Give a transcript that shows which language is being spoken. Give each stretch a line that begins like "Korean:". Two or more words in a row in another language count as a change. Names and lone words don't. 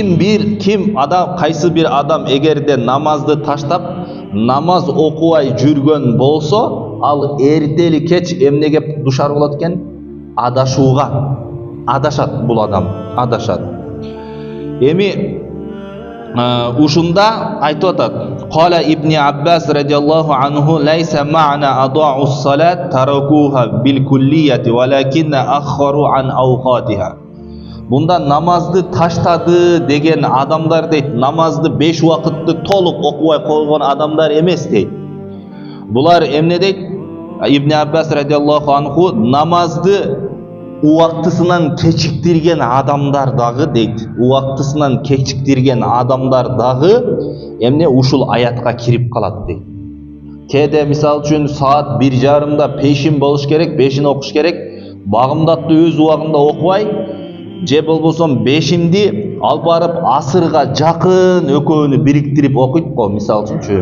Kyrgyz: Кайсы бир адам эгерде намазды таштап, намаз окубай жүргөн болсо, ал эртели кеч эмнеге душар болот экен? Адашууга. Адашат бул адам, адашат. Эми ушунда айтып атат:
Arabic: "قال ابن عباس رضي الله عنه ليس معنى أضاعوا الصلاة تركوها بالكلية ولكن أخروها عن أوقاتها".
Kyrgyz: Бунда намазды таштады деген адамдар дейт, намазды 5 убакытты толук окубай койгон адамдар эмес дейт. Булар эмне дейт? Ибн Аббас
Arabic: رضي الله عنه
Kyrgyz: намазды убактысынан кечиктирген адамдар дагы дейт. Убактысынан кечиктирген адамдар дагы эмне ушул аятка кирип калат дейт. Кээде мисал үчүн саат 1:30-да пешин болуш керек, пешин окуш керек, багымдатты өз убагында окубай, же болбосо бешинди алып барып асырга жакын экөөнү бириктирип окуйт го, мисал үчүн.